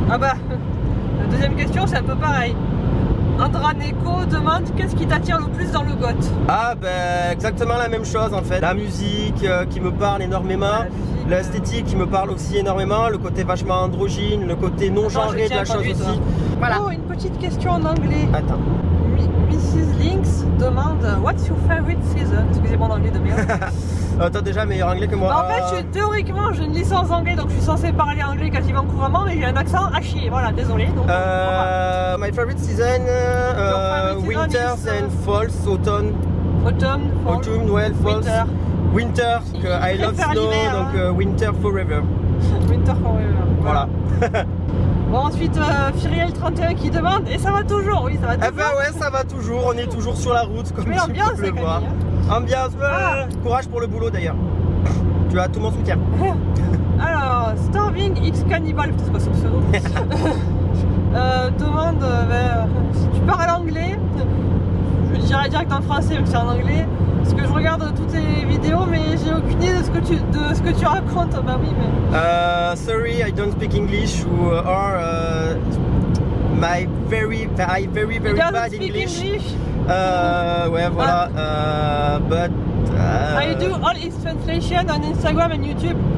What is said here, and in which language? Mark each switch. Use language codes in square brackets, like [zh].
[fr] Ah bah, la deuxième question c'est un peu pareil. Andraneco demande qu'est-ce qui t'attire le plus dans le goth? Ah ben exactement la même chose en fait. La musique qui me parle énormément, l'esthétique qui me parle aussi énormément, le côté vachement androgyne, le côté non genré de la chose aussi. Voilà. Oh, une petite question en anglais. Attends. [en] Mrs. Lynx [fr] demande [en] what's your favorite season? [fr] Excusez-moi l'anglais de merde. T'as déjà meilleur anglais que moi. En fait, théoriquement, j'ai une licence anglais, donc je suis censé parler anglais quasiment couramment, mais j'ai un accent à chier. Voilà, désolé. Donc, [en] my favorite season, winters and falls, autumn. Autumn, fall, autumn, well, falls. Winter, I love snow, [fr] donc [en] winter forever. Winter forever. [fr] Voilà. Bon, ensuite, Firiel31 qui demande, et ça va toujours, oui, ça va toujours. Eh ben ouais, ça va toujours, on est toujours sur la route, comme tu peux le voir. Ambiance, courage pour le boulot d'ailleurs. Tu as tout mon soutien. Alors, Starving X Cannibal, c'est quoi son pseudo demande si tu parles anglais, je dirais direct en français même si c'est en anglais, parce que je regarde toutes tes vidéos mais j'ai aucune idée de ce que tu racontes. Bah oui mais... [en] sorry, I don't speak English or my very bad English. [fr] Ouais voilà, [en] but I do all his translation on Instagram and YouTube.